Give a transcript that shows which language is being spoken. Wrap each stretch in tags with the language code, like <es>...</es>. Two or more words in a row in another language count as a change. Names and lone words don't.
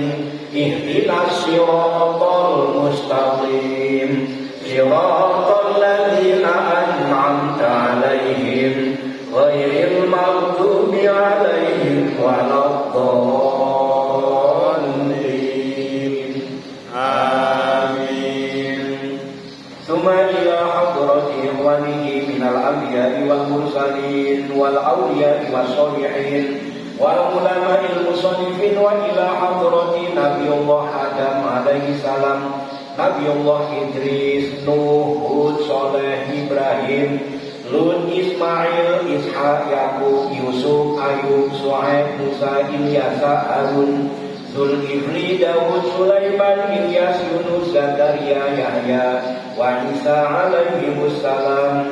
<ar>اهدنا الصراط المستقيم. صراط الذين أنعمت عليهم غير المغضوب عليهم ولا الضالين. آمين. ثم إلى حضرة إخوانه من الأنبياء والمرسلين والأولياء والصالحين والعلماء المصنفين وإلى حضرة نبي الله آدم عليه السلام نبي الله إدريس, Nuh, Hud, Saleh, Ibrahim, Lut, Ismail, Ishak, Yakub, Yusuf, Ayub, Shu'aib, Musa, Ilyasa, Harun, Zulkifli, Dawud, Sulaiman, Ilyas, Yunus, Zakaria, يحيى، وعيسى عليهم السلام.</ar>